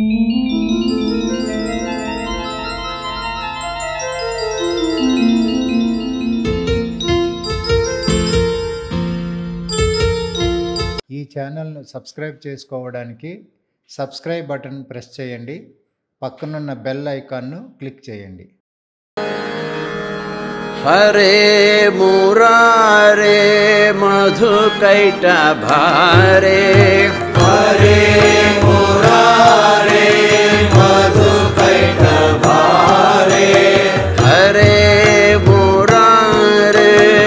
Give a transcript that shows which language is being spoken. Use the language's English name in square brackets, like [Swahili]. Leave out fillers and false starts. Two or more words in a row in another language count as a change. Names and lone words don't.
[Telugu] ఈ ఛానల్ను సబ్స్క్రైబ్ చేసుకోవడానికి [English] subscribe button press [Telugu] చేయండి. పక్కనున్న [English] bell iconnu [Telugu] క్లిక్ చేయండి. [Sanskrit] हरे मुरारे मधुकैटभारे हरे मुरारे मधुकैटभारे हरे मुरारे